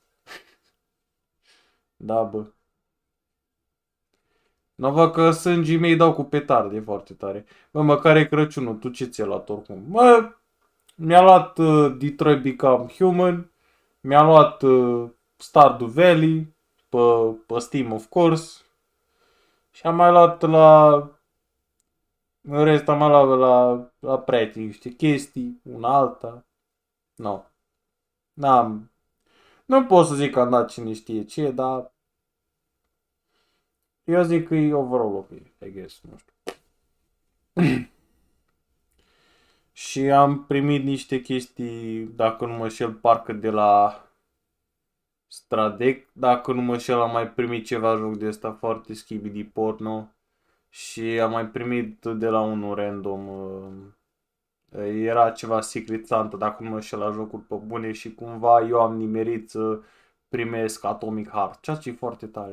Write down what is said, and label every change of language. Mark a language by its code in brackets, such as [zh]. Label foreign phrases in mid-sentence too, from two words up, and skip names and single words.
[ro] Da, bă. Nu văd că sângii mei dau cu petarde foarte tare. Bă, măcar e Crăciunul, tu ce ți-ai luat oricum? Bă, mi-a luat Detroit Become Human, mi-a luat Stardew Valley, pe Steam, [en] of course, [ro] și am mai luat în rest am mai luat la prieteni niște chestii, una alta. Nu pot să zic că am dat cine știe ce, dar eu zic că e [en] overall ok, I guess, [ro] nu știu. Și am primit niște chestii, dacă nu mă șel, parcă de la Stradec, dacă nu mă șel, am mai primit ceva joc de ăsta foarte schibidi porno. Și am mai primit de la unul random, era ceva [en] Secret Santa, [ro] dacă nu mă șel, la jocuri pe bune și cumva eu am nimerit să primesc Atomic Heart, ceea ce e foarte tare.